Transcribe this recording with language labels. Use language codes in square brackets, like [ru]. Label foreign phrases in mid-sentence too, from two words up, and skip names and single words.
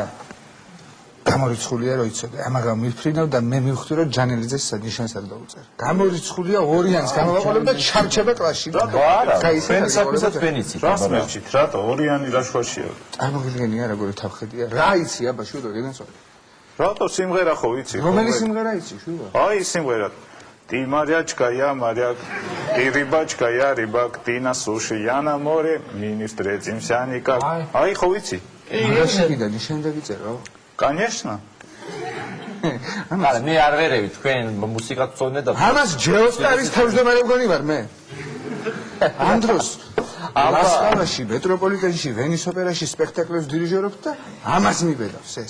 [ka] გამორიცხულია რო იცოდე, ამაღამ მიფრინავ და მე მივხვდი რომ ჯანელიძეს ნიშანს არ დაუწერ. გამორიცხულია 2-იანს გამოვაყოლებ და ჩარჩება კლასში. რატო არა? ფენისაკისაც ფენიცით. რას მერჩით? რატო 2-იანი რა შუაშია? წარმოგიდგენია როგორი თავხედია? რა იცი აბა შვილო გენაცვალე? რატო სიმღერა ხო ვიცი? რომელი სიმღერა იცი შვილო? აი სიმღერა. [ru] Ты морячка, я моряк, ты рыбачка, я рыбак, ты на суше, я на море, мы не встретимся никак. Ай, [ka] ხო ვიცი? მაშინ კიდე ნიშანი დაგიწერო? [ru] Конечно. [ka] არა, მე არ ვერევი, თქვენ მუსიკას წონეთ და ამას ჯეოსტარის თავმჯდომარე მგონი ვარ მე. ამ დროს ლასკალაში, მეტროპოლიტენში, ვენის ოპერაში სპექტაკლებს დირიჟორობთ და ამას მიბედავს ეს.